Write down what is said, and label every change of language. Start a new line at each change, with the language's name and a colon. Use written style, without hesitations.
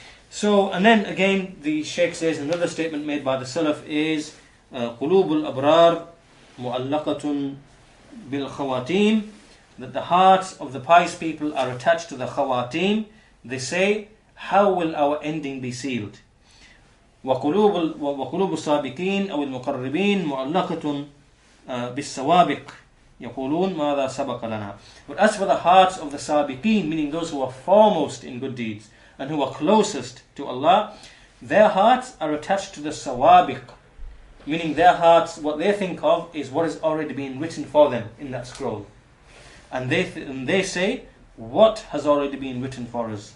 English: So, and then again the Shaykh says, another statement made by the Salaf is
Arabic: qulubul abrar mu'allaqatun bil khawatim,
English: that the hearts of the pious people are attached to the khawatim. They say, how will our ending be sealed?
Arabic: وقلوب السابقين أو المقربين معلقة بالسوابق يقولون ماذا سبق لنا.
English: But as for the hearts of the sabiqeen, meaning those who are foremost in good deeds and who are closest to Allah, their hearts are attached to the sawabiq, meaning their hearts, what they think of is what has already been written for them in that scroll. And they say, what has already been written for us?